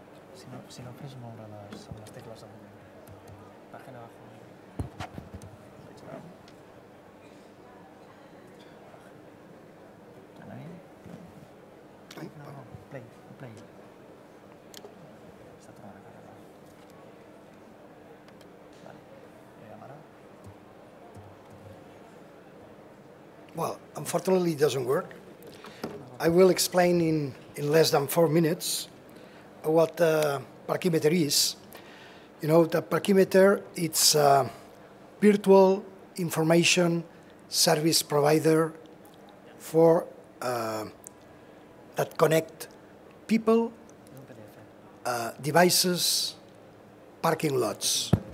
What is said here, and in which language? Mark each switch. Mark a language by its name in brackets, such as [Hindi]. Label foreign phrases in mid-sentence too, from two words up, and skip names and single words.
[Catalan] Si no fes moure les tecles amb pàgina abajo. Play. Està tornant a carregar. Vale. [English] Well, unfortunately, it doesn't work. I will explain in less than 4 minutes what Parkimeter is. You know, the Parkimeter, it's a virtual information service provider for that connect people, devices, parking lots.